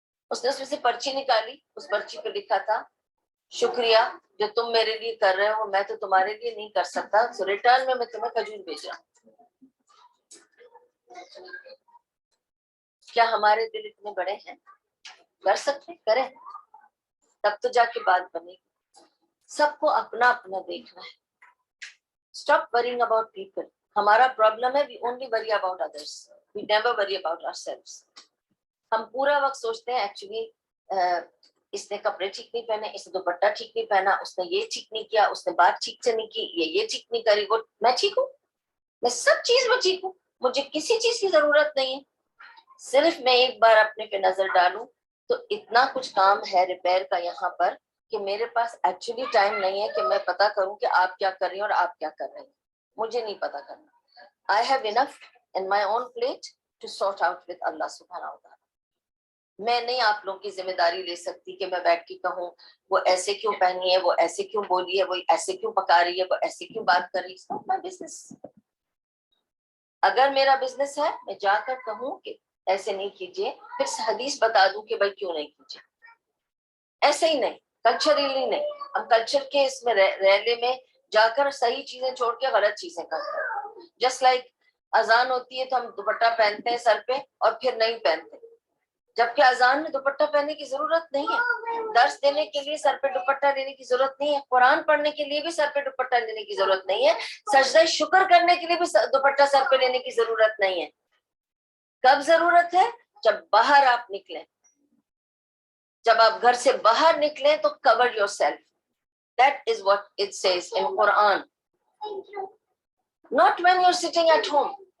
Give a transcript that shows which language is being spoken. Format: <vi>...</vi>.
<ur>اس نے اس میں سے پرچی نکالی، اس پرچی پہ لکھا تھا شکریہ جو تم میرے لیے کر رہے ہو، میں تو تمہارے لیے نہیں کر سکتا، سو ریٹرن میں تمہیں کھجور بھیجا. کیا ہمارے دل اتنے بڑے ہیں؟ کر سکتے؟ کریں، تب تو جا کے بات بنے گی. سب کو اپنا اپنا دیکھنا ہے.</ur> <en>Stop worrying about people.</en> <ur>ہمارا پرابلم ہے</ur> <en>we only worry about others. We never worry about ourselves.</en> <ur>ہم پورا وقت سوچتے ہیں ایکچولی اس نے کپڑے ٹھیک نہیں پہنے، اس نے دوپٹہ ٹھیک نہیں پہنا، اس نے یہ ٹھیک نہیں کیا، اس نے بات ٹھیک سے نہیں کی، یہ ٹھیک نہیں کری. وہ میں ٹھیک ہوں، میں سب چیز میں ٹھیک ہوں، مجھے کسی چیز کی ضرورت نہیں ہے. صرف میں ایک بار اپنے پہ نظر ڈالوں تو اتنا کچھ کام ہے ریپیئر کا یہاں پر کہ میرے پاس ایکچولی ٹائم نہیں ہے کہ میں پتا کروں کہ آپ کیا کر رہی ہیں اور آپ کیا کر رہے ہیں. مجھے نہیں پتا کرنا.</ur> <en>I have enough in my own plate to sort out with Allah subhanahu wa ta'ala.</en> <ur>میں نہیں آپ لوگوں کی ذمہ داری لے سکتی کہ میں بیٹھ کے کہوں وہ ایسے کیوں پہنی ہے، وہ ایسے کیوں بولی ہے، وہ ایسے کیوں پکا رہی ہے، وہ ایسے کیوں بات کر رہی ہے.</ur> <en>It's not my business.</en> <ur>اگر میرا بزنس ہے میں جا کر کہوں کہ ایسے نہیں کیجیے، پھر حدیث بتا دوں کہ بھائی کیوں نہیں کیجیے. ایسے ہی نہیں، کلچرلی نہیں. ہم کلچر کے اس میں ریلے میں جا کر صحیح چیزیں چھوڑ کے غلط چیزیں کرتے ہیں. جسٹ لائک اذان ہوتی ہے تو ہم دوپٹہ پہنتے ہیں سر پہ اور پھر نہیں پہنتے، جبکہ اذان میں دوپٹہ پہننے کی ضرورت نہیں ہے. درس دینے کے لیے سر پہ دوپٹہ لینے کی ضرورت نہیں ہے. قرآن پڑھنے کے لیے بھی سر پہ دوپٹہ لینے کی ضرورت نہیں ہے. سجدہ شکر کرنے کے لیے بھی دوپٹہ سر پہ لینے کی ضرورت نہیں ہے. کب ضرورت ہے؟ جب باہر آپ نکلیں، جب آپ گھر سے باہر نکلیں تو</ur> <en>cover yourself. That is what it says in Quran. Not when you're sitting at home.</en>